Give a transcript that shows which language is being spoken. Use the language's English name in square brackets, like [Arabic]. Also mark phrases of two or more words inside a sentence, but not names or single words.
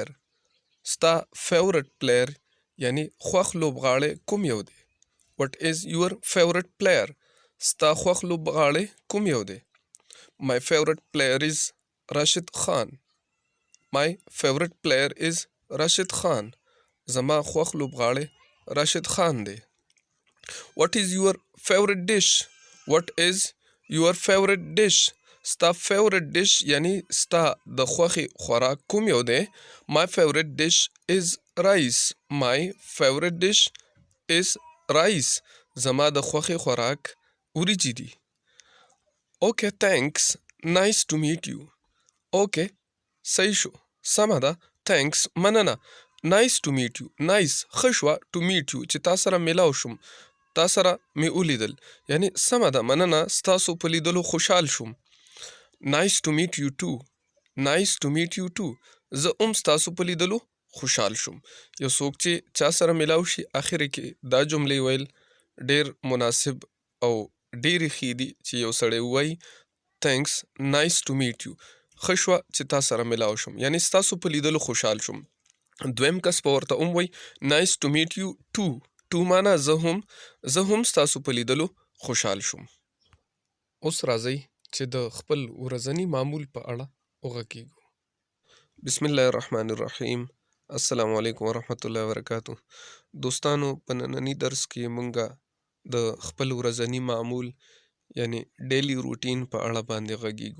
[Pashto] ستا [English] favorite player [Pashto] یعنی خوښ لوبغاړی کوم یو دی؟ [English] What is your favorite player? [Pashto] ستا خوښ لوبغاړی کوم یو دی؟ [English] My favorite player is راشد خان. My favorite player is راشد خان. [Pashto] زما خوښ لوبغاړی راشد خان دی. [English] What is your favorite dish? What is your favorite dish? [Pashto] ستا [English] favorite dish [Pashto] یعنی ستا د خوښې خوراک کوم یو دی؟ [English] My favorite dish is rice. My favorite dish is rice. [Pashto] زما د خوښې خوراک وریجې دي. [English] Okay, thanks. Nice to meet you. [Pashto] Okay, صحیح شو. سمه ده. [English] Thanks. مننه. Nice to meet you. Nice. [Pashto] ښه شوه [English] to meet you [Pashto] چې تا سره میلاو شم. تا سره مې ولیدل. یعنی سمه ده. مننه ستاسو په لیدلو خوشحال شوم. [English] Nice to meet you too. Nice to meet you too. [Pashto] زه هم ستاسو په لیدلو خوشحال شوم. یو څوک چې چا سره میلاو شي اخر کې دا جملې ویل ډیر مناسب او ډیرې ښې دي چې یو سړی ووایي [English] thanks, nice to meet you. [Pashto] ښه شوه چې تا سره میلاو شم. یعنی ستاسو په لیدلو خوشحال شوم. دویم کس په ورته هم وایي [English] nice to meet you too. [Pashto] to معنا زه هم ستاسو په لیدلو خوشحال شوم. اوس راځئ چې د خپل ورځني معمول په اړه وغږیږو. [Arabic] بسم الله الرحمن الرحیم. السلام علیکم ورحمت الله وبرکاتو. [Pashto] دوستانو په ننني درس کې مونږه د خپل ورځني معمول یعنی [English] daily routine [Pashto] په اړه باندې غږیږو.